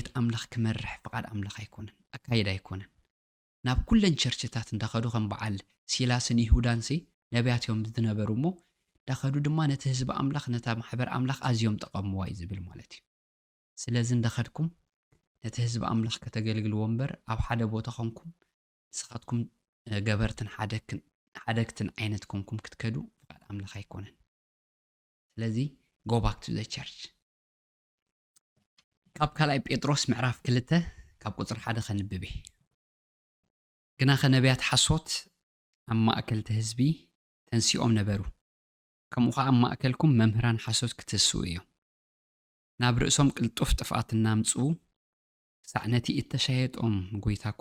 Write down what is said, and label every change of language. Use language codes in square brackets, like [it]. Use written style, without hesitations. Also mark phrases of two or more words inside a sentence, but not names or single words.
[ti] ኣምላኽ ክመርሕ ፍቓድ ኣምላኽ ኣይኮነን ኣካይድ ኣይኮነን ናብ ኩለን ቸርችታት እንዳኸዱ ከም በዓል ሲላስን ይሁዳንሲ ነቢያት እዮም ዝነበሩ እሞ እንዳኸዱ ድማ ነቲ ህዝቢ ኣምላኽ ነታ ማሕበር ኣምላኽ ኣዝዮም ጠቐምዋ እዩ ዝብል ማለት እዩ ስለዚ እንዳኸድኩም ነቲ ህዝቢ ኣምላኽ ከተገልግልዎ እምበር ኣብ ሓደ ቦታ ኾንኩም ንስኻትኩም ገበርትን ሓደግትን ዓይነት ኮንኩም ክትከዱ ፍቓድ ኣምላኽ ኣይኮነን ስለዚ [en] go back to the church [ti] ካብ ካልኣይ ጴጥሮስ ምዕራፍ 2 ካብ ቁጽሪ 1 ኸንብብ ግና ኸነቢያት ሓሶት ኣብ ማእከልቲ ህዝቢ ተንሲኦም ነበሩ ከምኡ ኸዓ ኣብ ማእከልኩም መምህራን ሓሶት ክትስኡ እዮም ናብ ርእሶም ቅልጡፍ ጥፍኣት እናምጽኡ ክሳዕ ነቲ እተሸየጦም ጎይታ እኳ